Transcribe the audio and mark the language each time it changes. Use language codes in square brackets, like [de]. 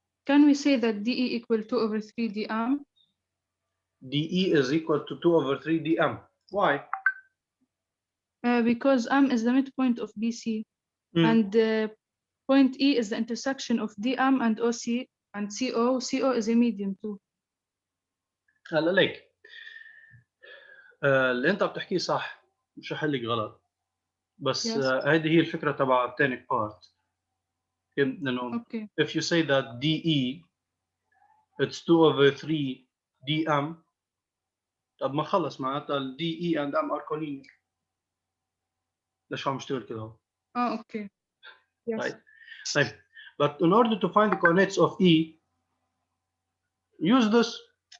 [en] Can we say that DE equal 2 over 3 dm? DE is equal to 2 over 3 dm. Why? Because M is the midpoint of BC, and point E is the intersection of DM and OC and CO. CO is a median too. [ar] هلا ليك اللي انت بتحكيه صح، مش رح لك غلط، بس [en] Yes. [ar] هذه هي الفكره تبع الثاني بارت. انه [en] Okay. if you say that DE it's 2 over 3 dm، [ar] طب ما خلص معناتها ال [en] DE and M are collinear. [ar] ليش عم اشتغل كده هون؟ [en] Oh, okay. Yes. Right. طيب but in order to find the coordinates of E, use this.